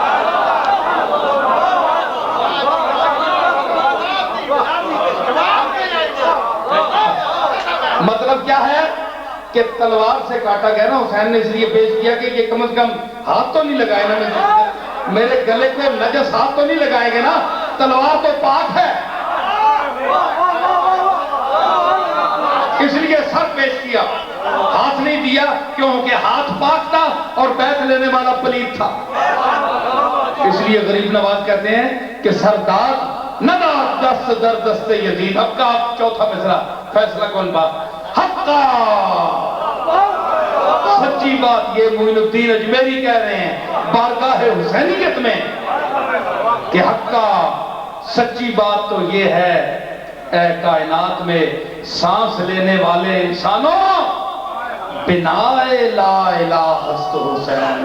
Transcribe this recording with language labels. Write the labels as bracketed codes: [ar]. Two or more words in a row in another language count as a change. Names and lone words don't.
[ur] مطلب کیا ہے کہ تلوار سے کاٹا گیا نا، حسین نے اس لیے پیش کیا کہ یہ کم از کم ہاتھ تو نہیں لگائے نا، میرے گلے کو نجس ہاتھ تو نہیں لگائیں گے نا، تلوار تو پاک ہے، اس لیے سر پیش کیا، ہاتھ نہیں دیا کیونکہ ہاتھ پاک تھا اور بیعت لینے والا پلید تھا۔ اس لیے غریب نواز کہتے ہیں کہ [fa] سردار نہ داد دست در دست یزید۔ [ur] اب کا چوتھا مصرع فیصلہ کن بات حقا، سچی بات یہ معین الدین اجمیری کہہ رہے ہیں بارگاہ حسینیت میں کہ حقا سچی بات تو یہ ہے اے کائنات میں سانس لینے والے انسانوں [fa] بنا لا الہ است حسین۔